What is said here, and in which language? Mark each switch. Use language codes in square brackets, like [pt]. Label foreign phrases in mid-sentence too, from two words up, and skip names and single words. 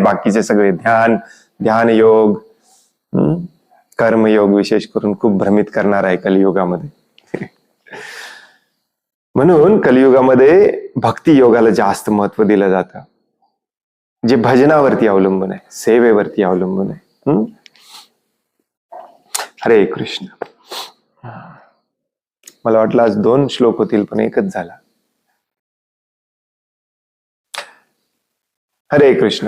[mr] बाकीचे सगळे ध्यान योग, कर्मयोग विशेष करून खूप भ्रमित करणार आहे कलियुगामध्ये. म्हणून कलियुगामध्ये भक्ती योगाला जास्त महत्व दिलं जातं, जे भजनावरती अवलंबून आहे, सेवेवरती अवलंबून आहे. हरे कृष्ण. मला वाटलं आज 2 श्लोक होतील पण एकच झाला. हरे कृष्ण.